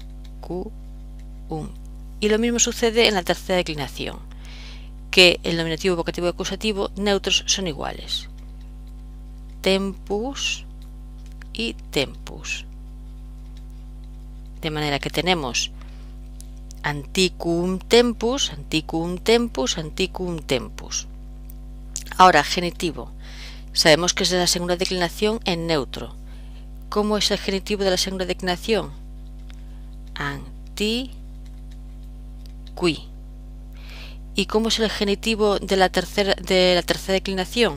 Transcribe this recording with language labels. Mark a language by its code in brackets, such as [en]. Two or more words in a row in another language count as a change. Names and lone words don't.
[es] Y lo mismo sucede en la tercera declinación, que el nominativo, vocativo y acusativo neutros son iguales. Tempus y tempus. De manera que tenemos [la] antiquum tempus, antiquum tempus, antiquum tempus. [es] Ahora, genitivo. Sabemos que es de la segunda declinación en neutro. ¿Cómo es el genitivo de la segunda declinación? Antiqui. ¿Y cómo es el genitivo de la tercera declinación?